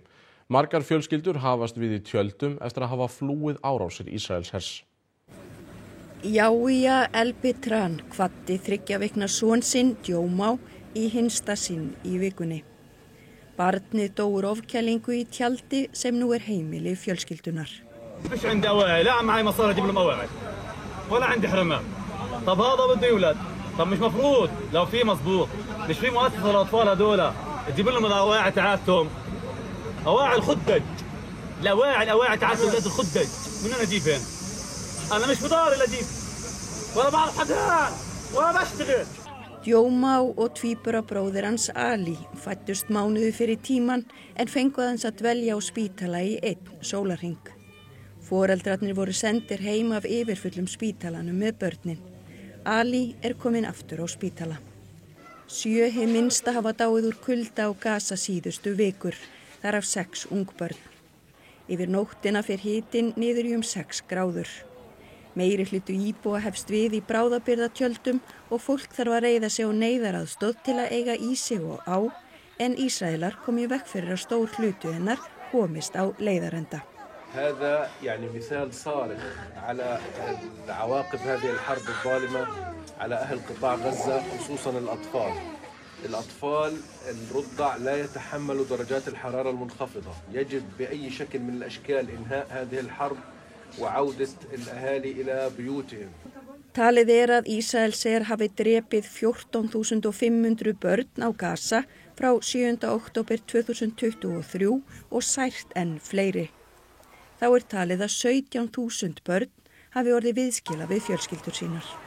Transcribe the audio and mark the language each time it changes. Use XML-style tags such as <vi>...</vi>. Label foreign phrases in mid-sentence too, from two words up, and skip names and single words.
<is>Margar fjölskyldur hafast við í tjöldum eftir að hafa flúið árásir Ísraelshers. Yahya El-Bitran hvatti 3 vikna son sinn Djómá í hinsta sinn í vikunni. Barnið dó úr ofkælingu í tjaldi sem nú heimili fjölskyldunar.</is> <ar>مش عندي أواعي، لا معي مصاري أجيب لهم أواعي ولا عندي حرمان. طب هذا بده يولد، طب مش مفروض لو في مظبوط، مش في مؤسسة للأطفال هذول تجيب لهم الأواعي تاعتهم. أواعي الخدج، الأواعي تاعت ولاد الخدج، من أنا أجيبهن؟ أنا مش بداري لأجيب، ولا بعرف حدا، ولا بشتغل.</ar> <is>Djómá og tvíburabróðir hans Ali fættust mánuði fyrir tíman en fengu aðeins að dvelja á spítala í 1 sólarhring. Foreldrarnir voru sendir heim af yfirfullum spítalanum með börnin. Ali kominn aftur á spítala. 7 hið minnsta hafa dáið úr kulda á Gaza síðustu vikur, þar af 6 ungbörn. Yfir nóttina fer hitinn niður í 6 gráður. Meiri hluti íbúa hefst við í bráðabirgðatjöldum og fólk þarf að reiða sig á neyðaraðstoð til að eiga í sig og á, en Ísraelar kom í veg fyrir að stór hluti hennar komist á leiðarenda.</is> <ar>هذا يعني مثال صارخ على عواقب هذه الحرب الظالمة على أهل قطاع غزة خصوصا الأطفال. الأطفال الرضع لا يتحملوا درجات الحرارة المنخفضة. يجب بأي شكل من الأشكال إنهاء هذه الحرب وعودة الأهالي إلى بيوتهم.</ar> <is>Talið að Ísraelsher hafi drepið 14.500 börn á Gaza frá 7. október 2023 og sært enn fleiri. Þá talið að 17.000 börn hafi orðið viðskila við fjölskyldur sínar.</is>